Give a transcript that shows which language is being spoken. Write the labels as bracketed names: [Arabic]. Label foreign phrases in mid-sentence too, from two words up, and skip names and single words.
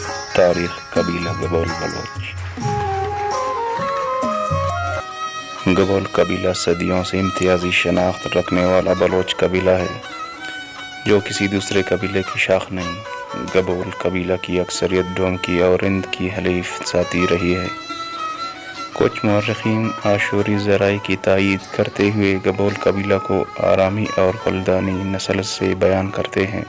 [Urdu] تاریخ قبیلہ گبول بلوچ۔ گبول قبیلہ صدیوں سے امتیازی شناخت رکھنے والا بلوچ قبیلہ ہے جو کسی دوسرے قبیلے کی شاخ نہیں۔ گبول قبیلہ کی اکثریت ڈومکی اور رند کی حلیف ذاتی رہی ہے۔ کچھ مورخین آشوری ذرائع کی تائید کرتے ہوئے گبول قبیلہ کو آرامی اور خلدانی نسل سے بیان کرتے ہیں۔